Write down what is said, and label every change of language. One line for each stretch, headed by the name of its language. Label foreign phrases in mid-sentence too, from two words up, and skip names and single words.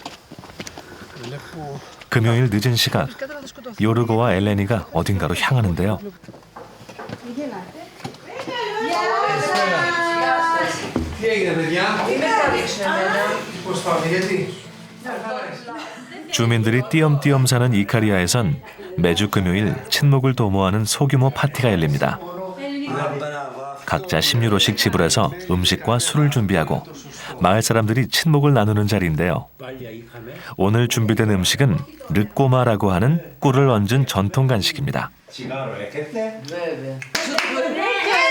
Korean: 금요일 늦은 시각, 요르고와 엘레니가 어딘가로 향하는데요.
Greek: Τι έγινε, παιδιά? Πώς πάμε, γιατί?
Korean: 주민들이 띄엄띄엄 사는 이카리아에선 매주 금요일 친목을 도모하는 소규모 파티가 열립니다. 각자 10유로씩 지불해서 음식과 술을 준비하고 마을 사람들이 친목을 나누는 자리인데요. 오늘 준비된 음식은 르꼬마라고 하는 꿀을 얹은 전통 간식입니다.